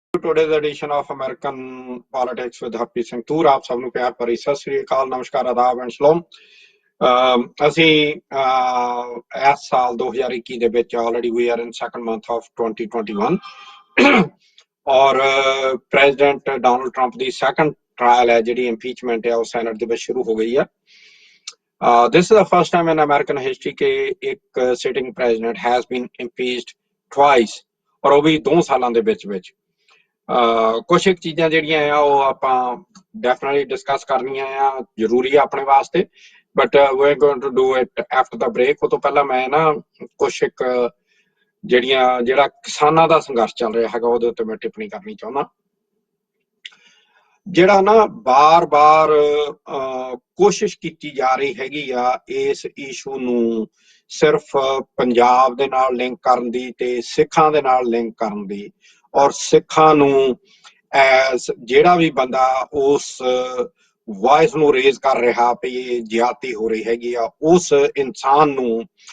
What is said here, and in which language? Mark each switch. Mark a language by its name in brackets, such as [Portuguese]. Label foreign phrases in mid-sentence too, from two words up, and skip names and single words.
[English] today's edition of American Politics with Harpreet Singh Toor। [Hindi] आप सब [Punjabi] ਨੂੰ ਪਿਆਰ ਭਰੀ ਸਤਿ ਸ੍ਰੀ ਅਕਾਲ, ਨਮਸਕਾਰ, ਆਦਾਬ ਐਂਡ ਸ਼ਲੋਮ। ਅਸੀਂ ਇਸ ਸਾਲ 2021 ਦੇ ਵਿੱਚ [English] already we are in second month of 2021 [Punjabi] ਔਰ ਪ੍ਰੈਜ਼ੀਡੈਂਟ ਡੋਨਲਡ ਟਰੰਪ ਦੀ [English] second trial [Punjabi] ਹੈ ਜਿਹੜੀ ਇੰਪੀਚਮੈਂਟ ਹੈ ਉਹ ਸੈਨੇਟ ਦੇ ਵਿੱਚ ਸ਼ੁਰੂ ਹੋ ਗਈ ਹੈ। [English] This is the first time in American history [Punjabi] ਕਿ ਇੱਕ [English] sitting president has been impeached twice, [Punjabi] ਔਰ ਉਹ ਵੀ 2 ਸਾਲਾਂ ਦੇ ਵਿੱਚ ਕੁਛ ਇੱਕ ਚੀਜ਼ਾਂ ਜਿਹੜੀਆਂ ਆ ਉਹ ਆਪਾਂ ਡੈਫੀਨਿਟਲੀ ਡਿਸਕਸ ਕਰਨੀਆਂ ਆ, ਜ਼ਰੂਰੀ ਆ ਆਪਣੇ ਵਾਸਤੇ, ਬਟ [English] we're going to do it after the break। [Punjabi] ਉਹ ਤੋਂ ਪਹਿਲਾਂ ਮੈਂ ਨਾ ਕੁਛ ਇੱਕ ਜਿਹੜਾ ਕਿਸਾਨਾਂ ਦਾ ਸੰਘਰਸ਼ ਚੱਲ ਰਿਹਾ ਹੈਗਾ ਉਹਦੇ ਉੱਤੇ ਮੈਂ ਟਿੱਪਣੀ ਕਰਨੀ ਚਾਹੁੰਦਾ। ਜਿਹੜਾ ਨਾ ਬਾਰ-ਬਾਰ ਕੋਸ਼ਿਸ਼ ਕੀਤੀ ਜਾ ਰਹੀ ਹੈਗੀ ਆ ਇਸ ਇਸ਼ੂ ਨੂੰ ਸਿਰਫ ਪੰਜਾਬ ਦੇ ਨਾਲ ਲਿੰਕ ਕਰਨ ਦੀ ਤੇ ਸਿੱਖਾਂ ਦੇ ਨਾਲ ਲਿੰਕ ਕਰਨ ਦੀ, ਔਰ ਸਿੱਖਾਂ ਨੂੰ ਐਸ ਜਿਹੜਾ ਵੀ ਬੰਦਾ ਉਸ ਵਾਇਸ ਨੂੰ ਰੇਜ਼ ਕਰ ਰਿਹਾ ਵੀ ਇਹ ਜ਼ਿਆਦਤੀ ਹੋ ਰਹੀ ਹੈਗੀ ਆ, ਉਸ ਇਨਸਾਨ ਨੂੰ